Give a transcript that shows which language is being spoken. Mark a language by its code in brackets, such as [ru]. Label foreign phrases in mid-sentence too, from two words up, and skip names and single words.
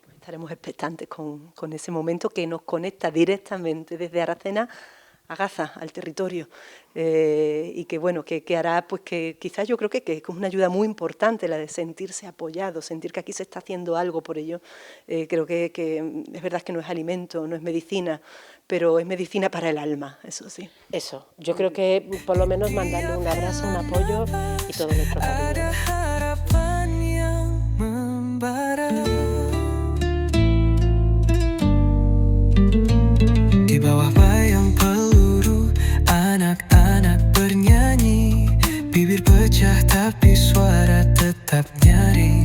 [es] Estaremos expectantes con ese momento que nos conecta directamente desde Aracena a Gaza, al territorio, y que bueno, que hará, pues que quizás yo creo que es una ayuda muy importante la de sentirse apoyado, sentir que aquí se está haciendo algo por ello. Creo que es verdad que no es alimento, no es medicina, pero es medicina para el alma, eso sí. Eso, yo creo que por lo menos mandarle un abrazo, un apoyo y todo nuestro cariño. [id] Di bawah bayang peluru, anak-anak bernyanyi, bibir pecah tapi suara tetap nyaring.